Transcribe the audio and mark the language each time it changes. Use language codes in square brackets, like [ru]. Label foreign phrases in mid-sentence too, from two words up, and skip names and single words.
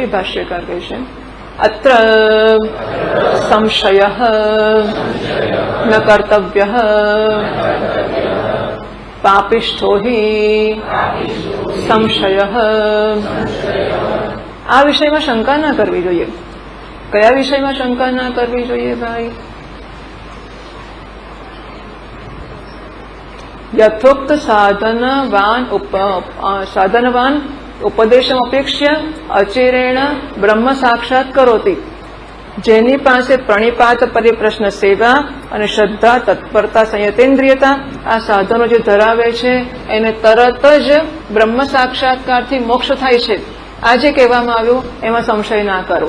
[gu] ભાષ્યકાર કહે છે [sa] अत्र संशय न कर्तव्य पापिष्ठो हि संशय. [gu] આ વિષયમાં શંકા ના કરવી જોઈએ. કયા વિષયમાં શંકા ના કરવી જોઈએ ભાઈ? [sa] यथोक्त साधनवान उपदेशम अपेक्ष्य अचिरेण ब्रह्म साक्षात करोति. [gu] જેની પાસે પ્રણિપાત પરિપ્રશ્ન સેવા અને શ્રદ્ધા તત્પરતા સંયતેન્દ્રિયતા આ સાધનો જે ધરાવે છે એને તરત જ બ્રહ્મ સાક્ષાત્કારથી મોક્ષ થાય છે. આ જે કહેવામાં આવ્યું એમાં સંશય ના કરવો.